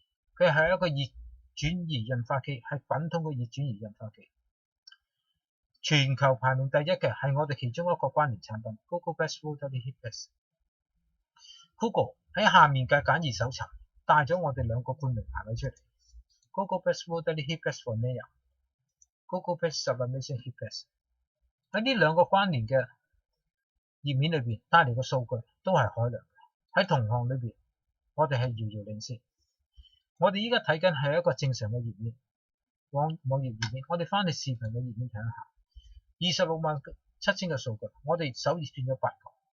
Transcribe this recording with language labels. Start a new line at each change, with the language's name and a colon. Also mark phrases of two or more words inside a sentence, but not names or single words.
Cantonese: 佢係一個熱轉移印花機，係滾筒嘅熱轉移印花機。全球排名第1嘅係我哋其中一個關聯產品
English: Google Best Totally Heat Best。
Cantonese: Google 喺下面嘅簡易搜尋帶咗我哋2個冠名排位出嚟 ，
English: Google Best Totally Heat Best for Naya， Google Best Sublimation Heat Best。
Cantonese: 喺呢2個關聯嘅頁面裏邊帶嚟嘅數據都係海量嘅。喺同行裏邊，我哋係遙遙領先。我哋依家睇緊係一個正常嘅頁面，網頁頁面。我哋翻去視頻嘅頁面睇一下，267000嘅數據，我哋首頁轉咗8個。